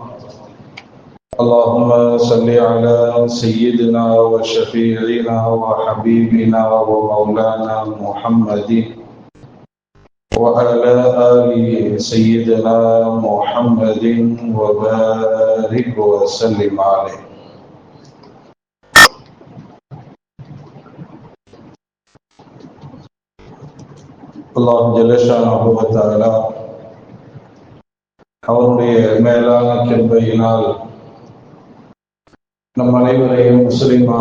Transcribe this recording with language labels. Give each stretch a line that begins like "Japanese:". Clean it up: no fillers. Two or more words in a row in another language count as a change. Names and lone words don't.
Arabic: اللهم صل على سيدنا وشفيعنا وحبيبنا ومولانا محمد وعلى آل سيدنا محمد وبارك وسلم عليه. الله جل شأنه وتعالى
Tamil: அவருடைய மேலான கிருபையினால் நம் அனைவரையும் முஸ்லிமாக